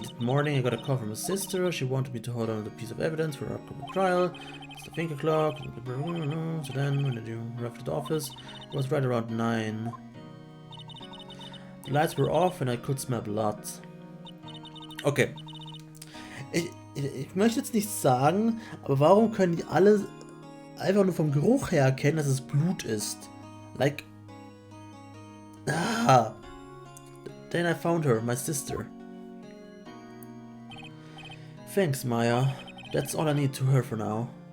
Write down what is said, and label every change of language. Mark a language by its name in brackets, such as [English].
[English] That morning I got a call from my sister. She wanted me to hold on to a piece of evidence for her upcoming trial. It's the finger clock. So then, when did you arrive at the office? It was right around 9. Die lights were off and I could smell blood. Okay. [German] Ich möchte jetzt nicht sagen, aber warum können die alle einfach nur vom Geruch her erkennen, dass es Blut ist? [English] Like... Ah! Then I found her, my sister. Thanks, Maya. That's all I need to her for now.